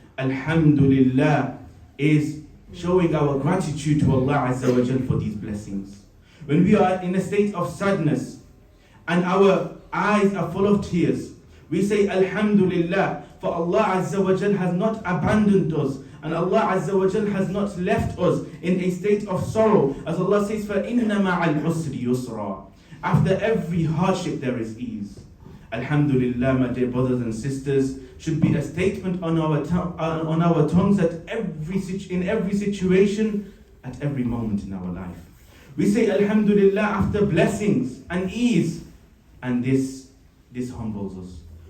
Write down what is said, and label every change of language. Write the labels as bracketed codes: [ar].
[en] Alhamdulillah is showing our gratitude to Allah Azza wa Jal for these blessings. When we are in a state of sadness and our eyes are full of tears, we say Alhamdulillah, for Allah Azza wa Jal has not abandoned us, and Allah Azza wa Jal has not left us in a state of sorrow. As Allah says, [ar] فَإِنَّ مَعَ الْعُسْرِ يُسْرًا. [en] After every hardship there is ease. Alhamdulillah, my dear brothers and sisters, should be a statement on our tongues at in every situation, at every moment in our life. We say Alhamdulillah after blessings and ease, and this humbles us.